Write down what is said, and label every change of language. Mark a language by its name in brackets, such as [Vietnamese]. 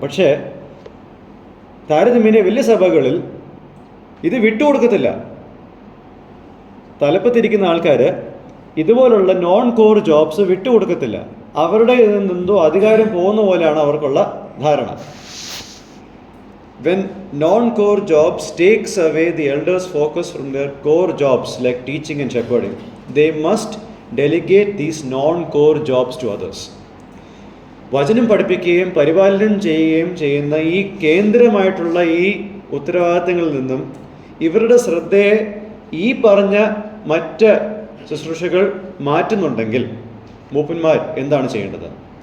[Malayalam] പക്ഷേ താരതമ്യേന വലിയ സഭകളിൽ ഇത് വിട്ടുകൊടുക്കത്തില്ല. തലപ്പത്തിരിക്കുന്ന ആൾക്കാർ ഇതുപോലുള്ള [English] non core jobs [Malayalam] വിട്ടുകൊടുക്കത്തില്ല. അവരുടെ ഇതിൽ നിന്നെന്തോ അധികാരം പോകുന്ന പോലെയാണ് അവർക്കുള്ള ധാരണ. [English] When non-core jobs takes away the elders' focus from their core jobs like teaching and shepherding, they must delegate these non-core jobs to others. [Malayalam] വചനം പഠിപ്പിക്കുകയും പരിപാലനം ചെയ്യുകയും ചെയ്യുന്ന ഈ കേന്ദ്രമായിട്ടുള്ള ഈ ഉത്തരവാദിത്തങ്ങളിൽ നിന്നും ഇവരുടെ ശ്രദ്ധയെ ഈ പറഞ്ഞ മറ്റ് ശുശ്രൂഷകൾ മാറ്റുന്നുണ്ടെങ്കിൽ മൂപ്പന്മാർ എന്താണ് ചെയ്യേണ്ടത്?